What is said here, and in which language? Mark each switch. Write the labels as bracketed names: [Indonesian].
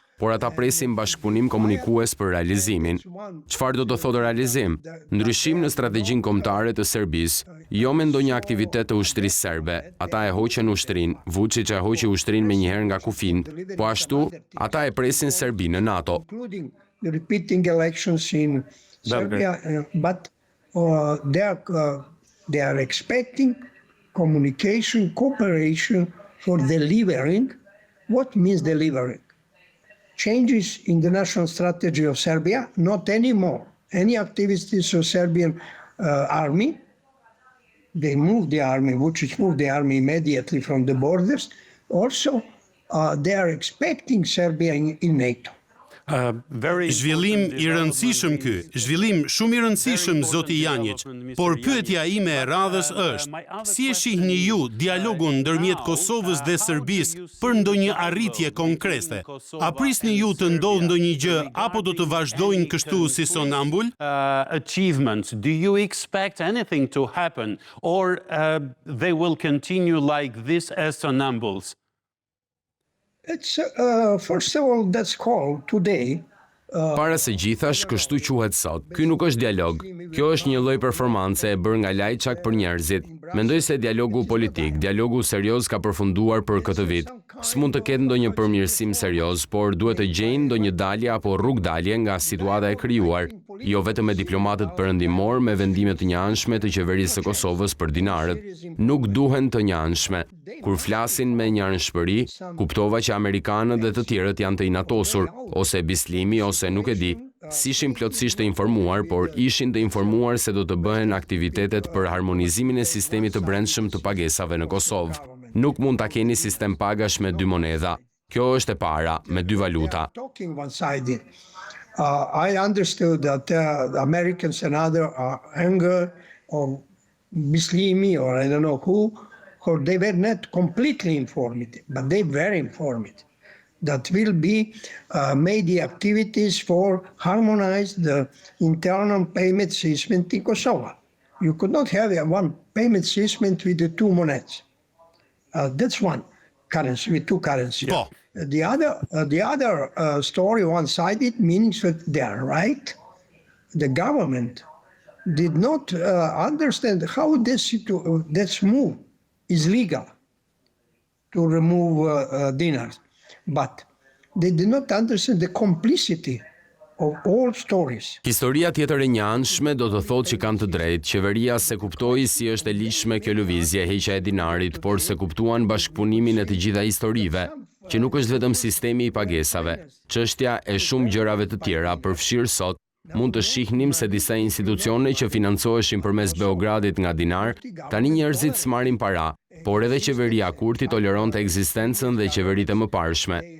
[Albanian] Por ata presin bashkëpunim komunikues për realizimin. Çfarë do të thotë realizim? Ndryshim në strategjinë kombëtare të Serbisë, jo me ndonjë aktivitet të ushtrisë serbe. Ata e hoqën ushtrinë, Vuçiç e hoqi ushtrinë menjëherë nga kufin, po ashtu ata e presin Serbinë në NATO. [English] including the repeating elections in Serbia, but they are expecting communication, cooperation for delivering. What means delivering? Changes in the national strategy of Serbia, not anymore. Any activities of Serbian army, they moved the army, Vučić moved the army immediately from the borders. Also, they are expecting Serbia in NATO. [Albanian] Zhvillim i rëndësishëm ky, zhvillim shumë i rëndësishëm zoti Janjić, por pyetja ime e radhës është, si e shihni ju dialogun ndërmjet Kosovës dhe Serbisë për ndonjë arritje konkrete? A prisni ju të ndodhë ndonjë gjë apo do të vazhdojnë kështu si sonambul? [English] Achievements, do you expect anything to happen or they will continue like this as sonambuls? It's first of all, that's called today. [Albanian] Para se gjithash, kështu quhet sot. Ky nuk është dialog. Kjo është një lloj performance e bërë nga lajçak për njerëzit. Mendoj se dialogu politik, dialogu serioz ka përfunduar për këtë vit. S'mund të ketë ndonjë përmirësim serioz, por duhet të gjejnë ndonjë dalje apo rrugdalje nga situata e krijuar, jo vetëm me diplomatët perëndimor me vendime të njëanshme të qeverisë së Kosovës për dinarët. Nuk duhen të njëanshme. Kur flasin me njëanshmëri, kuptova që amerikanët dhe të tjerët janë të inatosur, ose bislimi, ose nuk e di, s'ishin plotësisht të informuar, por ishin të informuar se do të bëhen aktivitetet për harmonizimin e sistemit të brendshëm të pagesave në Kosovë. Nuk mund ta keni sistem pagash me dy monedha. Kjo është e para, me dy valuta. [English] Talking one-sided. I understood that the Americans and other anger or Bislimi or I don't know who, or they were not completely informed, but they were informed. That will be made the activities for harmonize the internal payment system in Kosovo. You could not have one payment system with the two monedas. That's one currency with two currencies. [Albanian] Po. [English] The other story, one-sided, means that they are right. The government did not understand how this move is legal to remove dinars, but they did not understand the complicity of all stories. [Albanian] Historia tjetër e njëanshme do të thotë që kanë të drejtë. Qeveria se kuptoi si është e lishme kjo lëvizje, heqja e dinarit, por se kuptuan bashkëpunimin e të gjitha historive, që nuk është vetëm sistemi i pagesave. Çështja e shumë gjërave të tjera, përfshirë sot, mund të shihnim se disa institucione që financoheshin përmes Beogradit nga dinar, tani njerëzit s'marrin para, por edhe qeveria Kurti toleronte ekzistencën dhe qeveritë e mëparshme.